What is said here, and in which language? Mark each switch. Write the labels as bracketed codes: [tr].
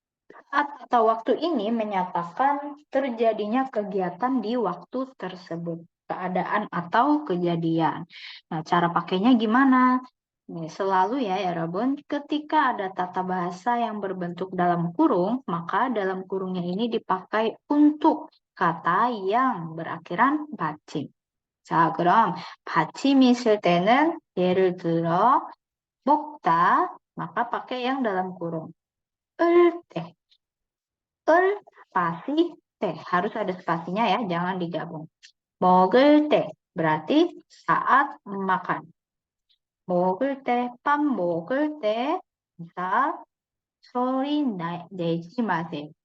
[id] Saat atau waktu ini menyatakan terjadinya kegiatan di waktu tersebut, keadaan atau kejadian. Nah, cara pakainya gimana? Nih, selalu ya, Rabun, ketika ada tata bahasa yang berbentuk dalam kurung, maka dalam kurungnya ini dipakai untuk kata yang berakhiran 받침. [ko] 자, 그럼 받침이 있을 때는 예를 들어 먹다, [id] maka pakai yang dalam kurung. 을 때, 을 spasi T, harus ada spasinya ya, jangan digabung. [ko] 먹을 때, [id] berarti saat makan. [ko] 먹을 때, 밥 먹을 때, misal, 소리 내지 마세요.